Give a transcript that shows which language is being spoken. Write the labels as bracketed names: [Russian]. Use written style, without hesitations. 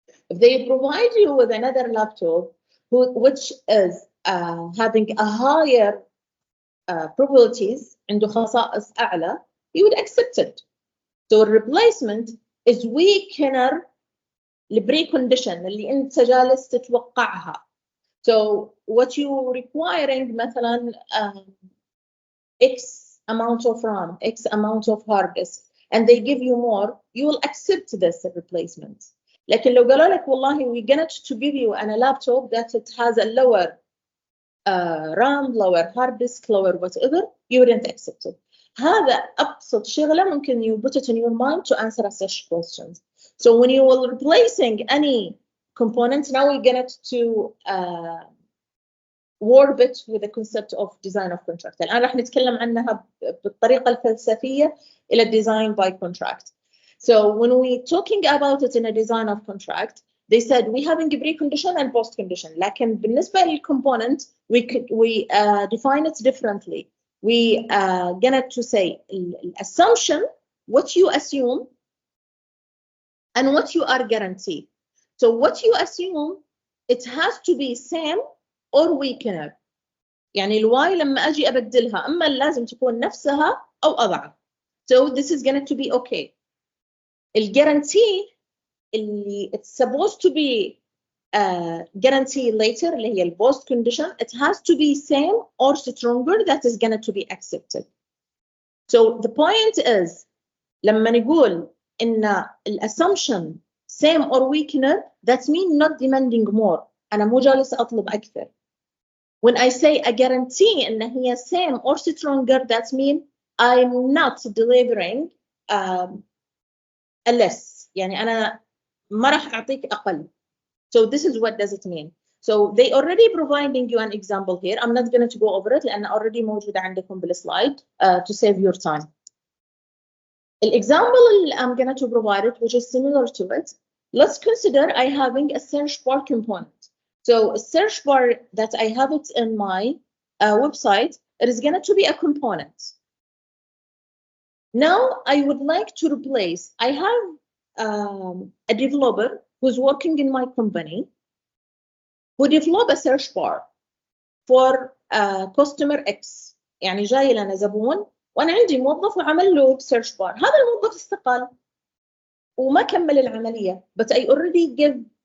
[English] If they provide you with another laptop, which is having a higher probabilities, [Arabic] عنده خصائص أعلى, [English] you would accept it. So replacement is weaker [Arabic] البريكونديشن اللي أنت جالس تتوقعها. [English] So what you requiring [Arabic] مثلا [English] X amount of RAM, X amount of hard disk, and they give you more, you will accept this replacement. [Arabic] لكن لو قالوا لك والله [English] we're going to give you a laptop that it has a lower RAM, lower hard disk, lower whatever, you wouldn't accept it. [Arabic] هذا أبسط شغلة ممكن [English] you put it in your mind to answer such questions. So when you are replacing any component, now we're going to warp it with the concept of design of contract. [Arabic] الآن راح نتكلم عنها بالطريقة الفلسفية إلى design by contract. [English] So when we're talking about it in a design of contract, they said we having a precondition and post condition. [Arabic] لكن بالنسبة للcomponent, [English] we define it differently. We gonna to say assumption, what you assume, and what you are guaranteed. So what you assume, it has to be same or weaker. [Arabic] يعني الواي لما أجي أبدلها أما لازم تكون نفسها أو أضعف. [English] So this is going to be okay. [Arabic] الguarantee اللي [English] it's supposed to be guarantee later [Arabic] اللي هي [English] post condition, it has to be same or stronger, that is going to be accepted. So the point is [Arabic] لما نقول إن الassumption [English] same or weaker, that means not demanding more. [Arabic] أنا مو جالس أطلب أكثر. [English] When I say a guarantee [Arabic] إن هي [English] same or stronger, that means I'm not delivering a less. [Arabic] يعني أنا ما راح أعطيك أقل. [English] So this is what does it mean. So they already providing you an example here. I'm not going to go over it [Arabic] لأن [English] already [Arabic] موجودة عندكم بالslide [English] to save your time. Example I'm going to provide it, which is similar to it. Let's consider I having a search bar component. So a search bar that I have it in my website, it is going to be a component. Now I would like to replace, I have a developer who's working in my company who develop a search bar for customer X. [Arabic] يعني جاي لنا زبون وأنا عندي موظف وعمل له search bar. هذا الموظف استقال وما كمل العملية. [English] But I already give